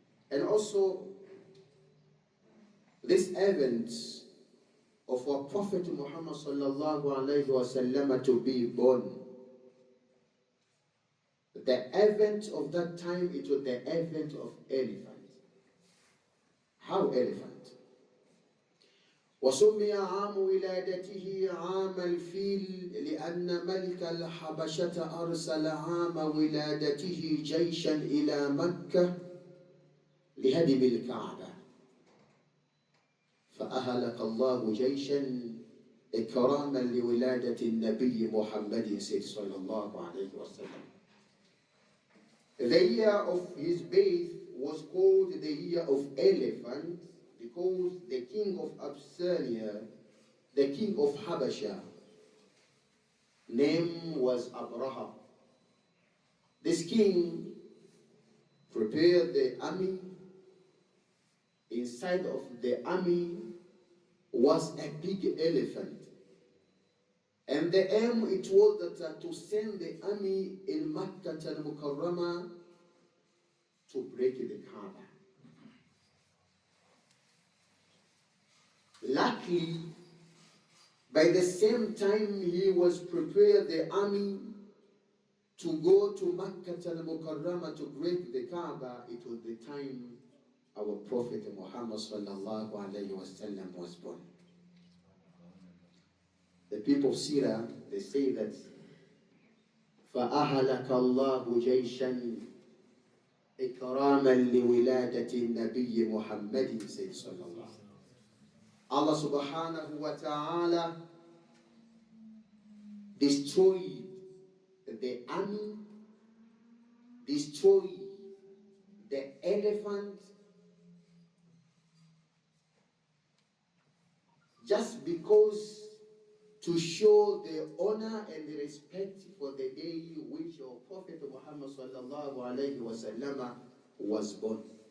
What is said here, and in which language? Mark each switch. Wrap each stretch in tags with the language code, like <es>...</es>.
<en>And also, this event of our Prophet Muhammad sallallahu alayhi wa sallam to be born, the event of that time, it was the event of elephant. How elephant?</en> <ar>وسمي عام ولادته عام الفيل لأن ملك الحبشة أرسل عام ولادته جيشا إلى مكة لهدم الكعبة فأهلك الله جيشا إكراما لولادة النبي محمد صلى الله عليه وسلم.</ar> <en>The year of his birth was called the year of elephant because the king of Abyssinia, the king of Habasha, name was Abraha. This king prepared the army. Inside of the army was a big elephant. And the aim, it was that to send the army in Makkah al-Mukarramah to break the Kaaba. Luckily, by the same time he was prepared the army to go to Makkah al-Mukarramah to break the Kaaba, it was the time our Prophet Muhammad sallallahu alayhi wa sallam was born. The people of Sirah, they say that</en> <ar>فَأَهَلَكَ اللَّهُ جَيْشًا إِكْرَامًا لِوِلَادَةِ النَّبِيِّ مُحَمَّدٍ صلى الله.</ar> <en>Allah subhanahu wa ta'ala destroyed the army, destroyed the elephant, just because to show the honor and the respect for the day which our Prophet Muhammad sallallahu alayhi wa sallam was born.</en>